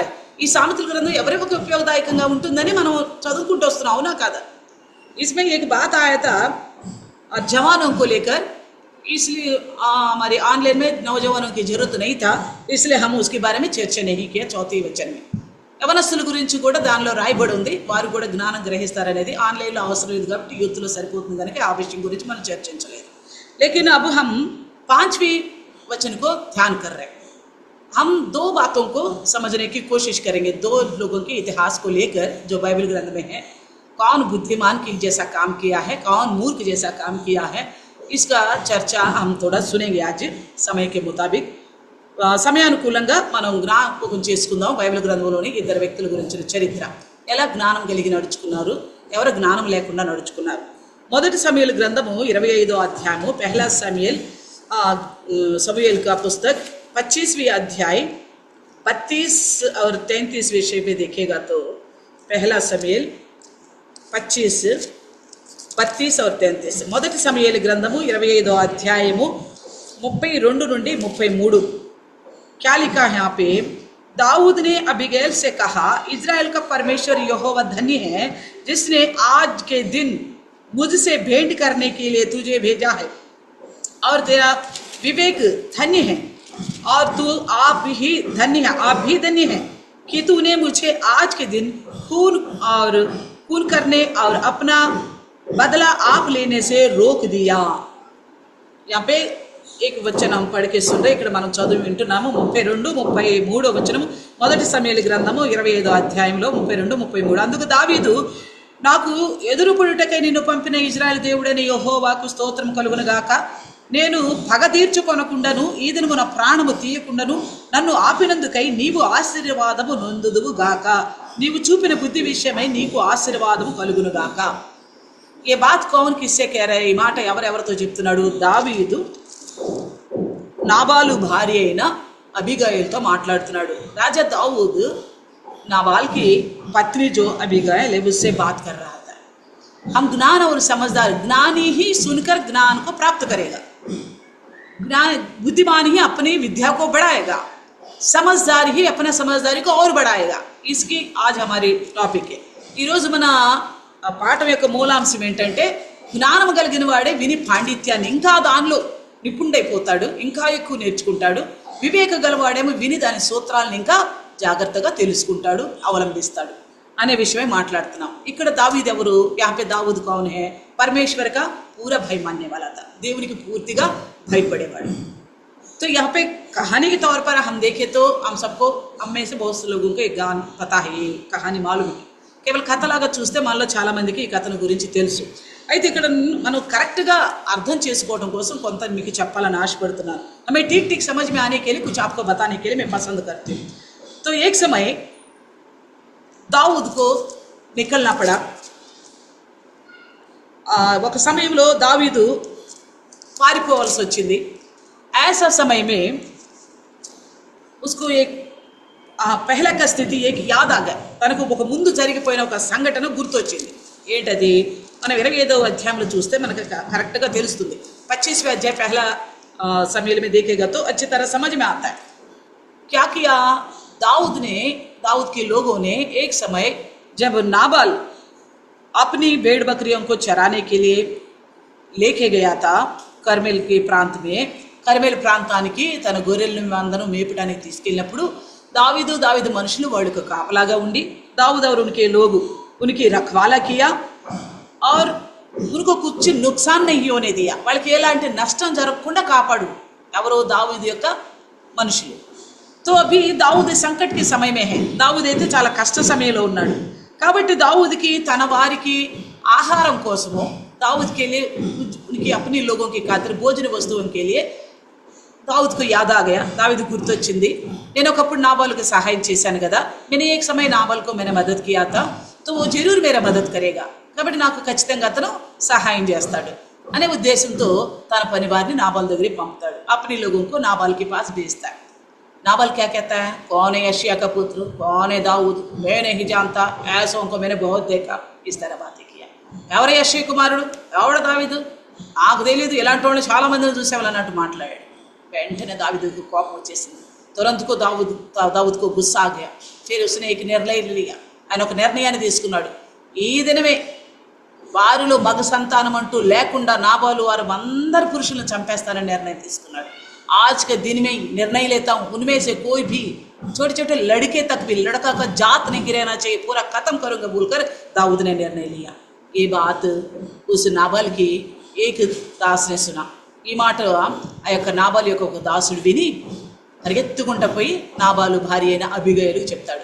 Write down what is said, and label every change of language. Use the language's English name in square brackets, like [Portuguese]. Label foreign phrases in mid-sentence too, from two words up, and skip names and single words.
[Telugu] ఈ సామెతల గ్రంథం ఎవరికి ఉపయోగదాయకంగా ఉంటుందని మనం చదువుకుంటూ వస్తున్నాం, అవునా కాదా? [Hindi] इसमें एक बात आया था जवानों को लेकर, इसलिए हमारे ऑनलाइन में नौजवानों की जरूरत नहीं था, इसलिए हम उसके बारे में चर्चा नहीं किया. चौथी वचन में [Telugu] యవనస్తుల గురించి కూడా దానిలో రాయబడి ఉంది. వారు కూడా జ్ఞానం గ్రహిస్తారనేది ఆన్లైన్లో అవసరం లేదు కాబట్టి యూత్లో సరిపోతుంది కనుక ఆ విషయం గురించి మనం చర్చించలేదు. [Hindi] लेकिन अब हम 5वीं वचन को ध्यान कर रहे हैं. हम 2 बातों को समझने की कोशिश करेंगे, 2 लोगों के इतिहास को लेकर जो बाइबल ग्रंथ में है. कौन बुद्धिमान की जैसा काम किया है, कौन मूर्ख जैसा काम किया है, इसका चर्चा हम थोड़ा सुनेंगे आज समय के मुताबिक. [Telugu] సమయానుకూలంగా మనం జ్ఞాపకం చేసుకుందాం బైబిల్ గ్రంథంలోని 2 వ్యక్తుల గురించిన చరిత్ర. ఎలా జ్ఞానం కలిగి నడుచుకున్నారు, ఎవరు జ్ఞానం లేకుండా నడుచుకున్నారు. మొదటి సమూయేలు గ్రంథము 25వ అధ్యాయము, [Hindi] पहला समूएल का पुस्तक 25वीं अध्याय 32 और 33 विषय पे देखेगा तो पहला समूएल 25, 32 और 33. [Telugu] మొదటి సమూయేలు గ్రంథము 25వ అధ్యాయము 32 నుండి 33. [Hindi] क्या लिखा है यहाँ पे? दाऊद ने अबीगैल से कहा, इज़राइल का परमेश्वर यहोवा धन्य है जिसने आज के दिन मुझसे भेंट करने के लिए तुझे भेजा है, और तेरा विवेक धन्य है, और तू आप भी धन्य है कि तूने मुझे आज के दिन खून करने और अपना बदला आप लेने से रोक दिया. यहाँ पे एक वचन हम पढ़ के सुन रहे, [Telugu] ఇక్కడ మనం చదువు వింటున్నాము. 32, 33 వచనము మొదటి సమూయేలు గ్రంథము 25వ అధ్యాయంలో 32, 33. అందుకు దావీదు, నాకు ఎదురుపడుటకై నిన్ను పంపిన ఇజ్రాయెల్ దేవుడైన యెహోవాకు స్తోత్రం కలుగునుగాక. నేను పగ తీర్చుకొనకుండాను ఈ దినము నా ప్రాణము తీయకుండాను నన్ను ఆపినందుకై నీవు ఆశీర్వాదము నొందుదువు గాక. నీవు చూపిన బుద్ధి విషయమై నీకు ఆశీర్వాదము కలుగును గాక. [Hindi] ये बात कौन किससे कह रहे, [Telugu] ఈ మాట ఎవరెవరితో చెప్తున్నాడు? దావీదు నాబాలు భార్య అయిన అబీగయల్తో మాట్లాడుతున్నాడు. [Hindi] రాజా दाऊद नाबाल की पत्नी जो अबीगैल है उससे बात कर रहा था. हम ज्ञान और समझदार, ज्ञानी ही सुनकर ज्ञान को प्राप्त करेगा, ज्ञान बुद्धिमान ही अपनी विद्या को बढ़ाएगा. समझदारी ही अपना समझदारी को और बढ़ाएगा। इसकी आज हमारी [Telugu] టాపిక్ ఈరోజు మన పాఠం యొక్క మూలాంశం ఏంటంటే జ్ఞానం కలిగిన వాడే విని పాండిత్యాన్ని ఇంకా దానిలో నిపుణుడైపోతాడు, ఇంకా ఎక్కువ నేర్చుకుంటాడు. వివేక గలవాడేమో విని దాని సూత్రాలను ఇంకా జాగ్రత్తగా తెలుసుకుంటాడు, అవలంబిస్తాడు అనే విషయమే మాట్లాడుతున్నాం. ఇక్కడ దావీద్ ఎవరు? [Hindi] यहाँ पे दाऊद कौन है? परमेश्वर का पूरा भय मानने वाला था, [Telugu] దేవునికి పూర్తిగా భయపడేవాడు. [Hindi] तो यहाँ पे कहानी के तौर पर हम देखें तो हम सबको, हम में से बहुत से लोगों को एक गान पता है, ये कहानी मालूम है. [Telugu] కేవలం కథలాగా చూస్తే మనలో చాలా మందికి ఈ కథను గురించి తెలుసు. అయితే ఇక్కడ మనం కరెక్ట్గా అర్థం చేసుకోవడం కోసం కొంత మీకు చెప్పాలని ఆశపడుతున్నాను. [Hindi] हमें ठीक ठीक समझ में आने के लिए कुछ आपको बताने के लिए मैं पसंद करती हूँ. तो एक समय दाऊद को निकलना पड़ा. [Telugu] ఒక సమయంలో దావీదు పారిపోవాల్సి వచ్చింది. [Hindi] ऐसा समय में उसको एक पहला का स्थिति एक याद आ गया. [Telugu] తనకు ఒక ముందు జరిగిపోయిన ఒక సంఘటన గుర్తొచ్చింది. ఏంటది? మనం 25వ అధ్యాయంలో చూస్తే మనకు కరెక్ట్గా తెలుస్తుంది. [Hindi] 25वें अध्याय पहला सम्मेलन में देखेगा तो अच्छी तरह समझ में आता है. क्या किया दाऊद के लोगों ने एक समय जब नाबाल अपनी भेड़ बकरियों को चराने के लिए लेके गया था कर्मेल के प्रांत में, [Telugu] కర్మేల్ ప్రాంతానికి తన గొర్రెలను మందను మేపడానికి తీసుకెళ్ళినప్పుడు దావీదు మనుషులు వాడికి కాపలాగా ఉండి [Hindi] दाऊद और उनके लोग उनकी रखवाला किया और उनको कुछ नुकसान नहीं होने दिया. [Telugu] వాళ్ళకి ఎలాంటి నష్టం జరగకుండా కాపాడు. ఎవరో దావీదు యొక్క మనుషులు. [Hindi] तो अभी दाऊद संकट के समय में है. दाऊद [Telugu] అయితే చాలా కష్ట సమయంలో ఉన్నాడు. కాబట్టి దావూద్కి తన వారికి ఆహారం కోసము [Hindi] दाऊद के लिए उनकी अपनी लोगों की खातिर भोजन वस्तुओं के लिए दाऊद को याद आ गया. दाऊद [Telugu] గుర్తొచ్చింది, నేను ఒకప్పుడు నాబాలుకి సహాయం చేశాను కదా, నేను [Hindi] एक समय नाबाल को मैंने मदद किया था तो वो जरूर मेरा मदद करेगा, [Telugu] కాబట్టి నాకు ఖచ్చితంగా అతను సహాయం చేస్తాడు అనే ఉద్దేశంతో తన పని వారిని నాబాల్ దగ్గరికి పంపుతాడు. [Hindi] अपने लोगों को नाबाल के पास भेजता है. नाबाल क्या कहता है? कौन है यशिया का पुत्र, कौन है दाऊद, मैं नहीं जानता, ऐसों को मैंने बहुत देखा. इस तरह बातें किया. [Telugu] ఎవరు యెషయా కుమారుడు, ఎవడు దావీదు, నాకు తెలియదు, ఇలాంటి వాళ్ళు చాలా మందిని చూసేవాళ్ళు అన్నట్టు మాట్లాడాడు. వెంటనే దావీదుకు కోపం వచ్చేసింది. [Hindi] तुरंत को दाऊद को गुस्सा आ गया. फिर उसने एक निर्णय लिया. [Telugu] ఆయన ఒక నిర్ణయాన్ని తీసుకున్నాడు. ఈ దినమే వారిలో మగ సంతానం అంటూ లేకుండా నాబాలు వారు అందరు పురుషులను చంపేస్తానని నిర్ణయం తీసుకున్నాడు. [Hindi] आज के दिन में निर्णय लेता हूँ, उनमें से कोई भी छोटे छोटे लड़के तक भी, लड़का का जात नहीं रहना चाहिए, पूरा खत्म करूँगा बोलकर दाऊद ने निर्णय लिया. ये बात उस नाबाल की एक दास ने सुना. [Telugu] ఈ మాట ఆ యొక్క నాబాల్ యొక్క ఒక దాసుడు విని పరిగెత్తుకుంటూ పోయి నాబాలు భార్య అయిన అబీగయలుకు చెప్తాడు.